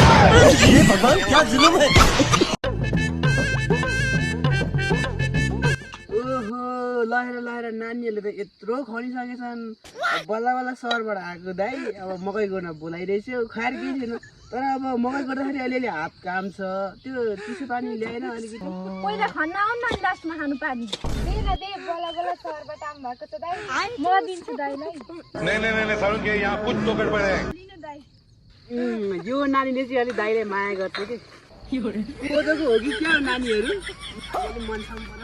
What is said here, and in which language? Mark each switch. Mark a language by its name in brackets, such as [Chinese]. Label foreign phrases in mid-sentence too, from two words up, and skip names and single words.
[Hindi] ये भगवान क्या जुलुम है। [Nepali] ओहो लहेर लहेर नानीहरूले त यत्रो खनिसकेछन् बल्ल बल्ल सहरबाट आएको दाइ अब मकै गर्न बोलाइरहेछ खाएर केही छैन तर अब मकै गर्दाखेरि अलिअलि हात काम छ त्यो चिसो पानी ल्याएन अलिकति पहिला खन्न आउन न लास्टमा खानु पानी दे न दे बल्ल बल्ल सहरबाट आउनु भएको छ दाइ म दिन्छु दाइलाई [Hindi] नहीं सारुण के यहाँ कुछ तो गड़बड़ है। [Nepali] लिनु दाइ यो नानीले चाहिँ अलिक दाइले माया गर्छ कि कोदोको हो कि क्या हो नानीहरू अलिक मन छ